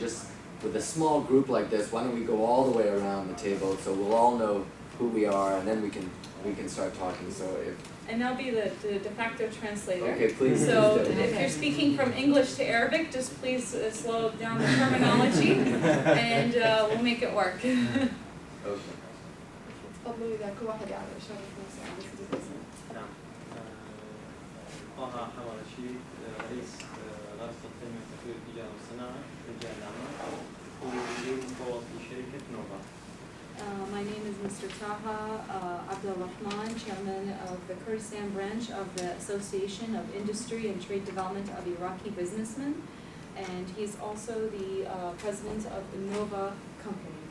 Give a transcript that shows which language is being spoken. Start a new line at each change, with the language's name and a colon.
English: Just with a small group like this, why don't we go all the way around the table so we'll all know who we are, and then we can start talking. So if And I'll be the de facto translator. okay, please. So please do. if you're speaking from English to Arabic, just please slow down the terminology, and we'll make it work. Okay.
Arabic: اتفضلوا إذا كل واحد يعرف يشرف نفسه عن اسمه. نعم. طه حمد رشيد رئيس رابطة تنمية وتطوير التجارة والصناعة رجال الأعمال ومدير مفوض في شركة نوفا.
English: My name is Mr. Taha Abdul Rahman, Chairman of the Kurdistan branch of the Association of Industry and Trade Development of Iraqi Businessmen. and he's also the president of the Nova company.